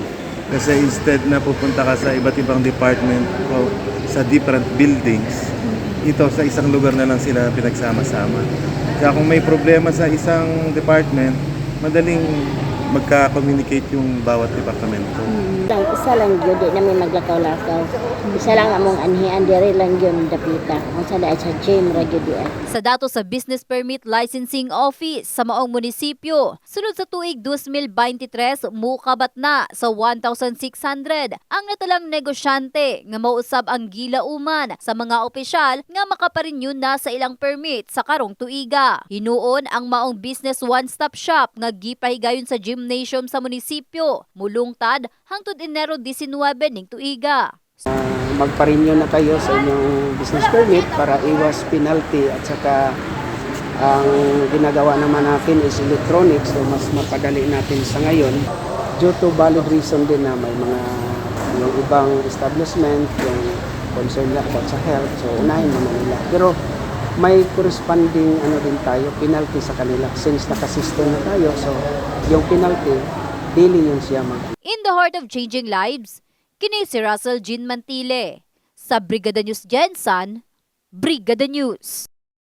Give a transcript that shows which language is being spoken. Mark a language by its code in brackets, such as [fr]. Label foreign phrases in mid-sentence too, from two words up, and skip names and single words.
[tl] Kasi instead na pupunta ka sa iba't ibang department o sa [en] different buildings, [tl] ito sa isang lugar na lang sila pinagsama-sama. Kaya kung may problema sa isang department, madaling magka-communicate yung bawat departamento. Isa lang yun, di namin maglakaw-lakaw. [ceb] Isa lang among anhian, diri lang yun dapita. [tl] Kung sa dahil sa gym, radyo diyan. [ceb] Sa dato sa Business Permit Licensing Office sa maong munisipyo, sunod sa tuig 2023, mukabat na sa 1,600 ang natalang negosyante nga mausab ang gilauman sa mga opisyal nga makaparenew na sa ilang permit sa karong tuiga. Hinuon ang maong [en] business one-stop shop [ceb] nga gipahigayon sa gymnasium sa munisipyo, mulungtad hangtod Enero 19 ning tuiga. [tl] Magpa-renew na kayo sa inyong [en] business permit [tl] para iwas penalty at saka ang ginagawa naman natin [en] is electronic, [tl] so mas mapadali natin sa ngayon [en] due to valid reason [tl] din na may mga yung ibang establishment yung concern na about sa health, so unahin naman nila. Pero may corresponding din tayo, penalty sa kanila since nakasystem na tayo, so yung [en] penalty daily [tl] yun siya [en] In the heart of changing lives, [ceb] kini si Russell Jean Mantile. Sa Brigada News Gensan, Brigada News.